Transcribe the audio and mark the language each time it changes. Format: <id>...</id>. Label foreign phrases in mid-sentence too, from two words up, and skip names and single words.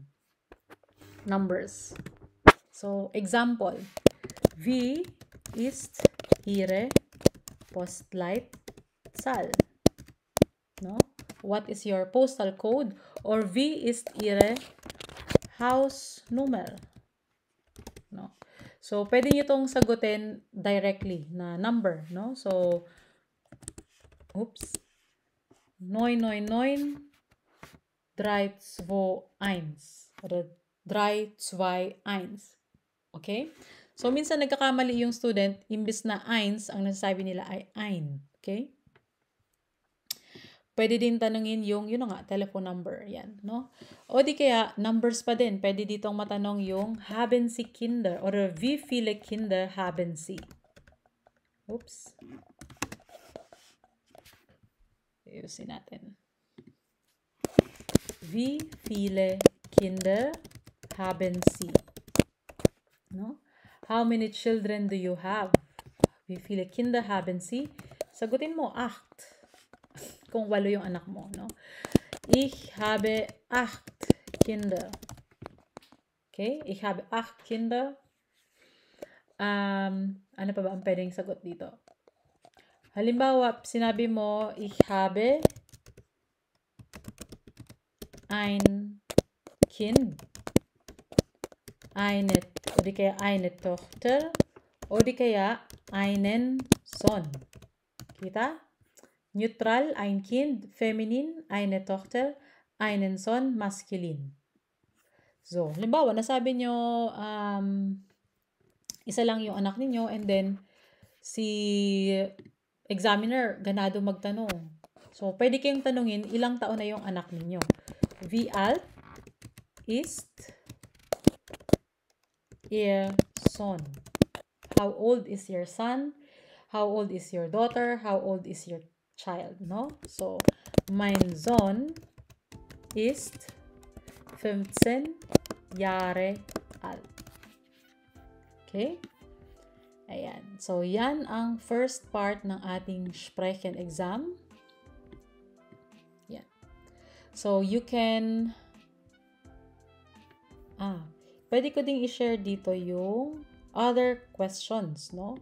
<en>Numbers. So, example.</en> <de>Wie ist Ihre Postleitzahl?</de> <tl>No?</tl> <en>What is your postal code?</en> <de>Or wie ist Ihre Hausnummer?</de> <tl>No? So, pwede nyo itong sagutin directly na number. No? So, 999 321 oder 321. Okay? So, minsan nagkakamali yung student, imbis na 1, ang nasasabi nila ay ein. Okay? Pwede din tanungin yung, yun nga,</tl> <en>telephone number.</en> <tl>Yan, no? O di kaya, numbers pa din. Pwede ditong matanong yung,</tl> <de>haben Sie Kinder? Or wie viele Kinder haben Sie?</de> <tl>Oops. Ayusin natin.</tl> <de>Wie viele Kinder haben Sie?</de> <tl>No?</tl> <en>How many children do you have?</en> <de>Wie viele Kinder haben Sie?</de> <tl>Sagutin mo, 8. Kung 8 yung anak mo, no?</tl> <de>Ich habe 8 Kinder. Okay? Ich habe 8 Kinder.</de> <tl>Ano pa ba ang pwedeng sagot dito? Halimbawa, sinabi mo,</tl> <de>ich habe ein Kind, eine Tochter,</de> <tl>o di kaya</tl> <de>einen Sohn.</de> <tl>Kita?</tl> <de>Neutral, ein Kind, feminin, eine Tochter, einen Sohn, masculine.</de> <tl>So, halimbawa, nasabi nyo, isa lang yung anak ninyo, and then, si examiner, ganado magtanong. So, pwede kayong tanungin, ilang taon na yung anak ninyo?</tl> <de>Wie alt ist Ihr Sohn?</de> <en>How old is your son? How old is your daughter? How old is your child? No?</en> <tl>So,</tl> <de>mein Sohn ist 15 Jahre alt.</de> <tl>Okay? Ayan. So, yan ang first part ng ating Sprechen exam. Yan. So,</tl> <en>you can</en> <tl>pwede ko ding i-share dito yung</tl> <en>other questions,</en> <tl>no?</tl>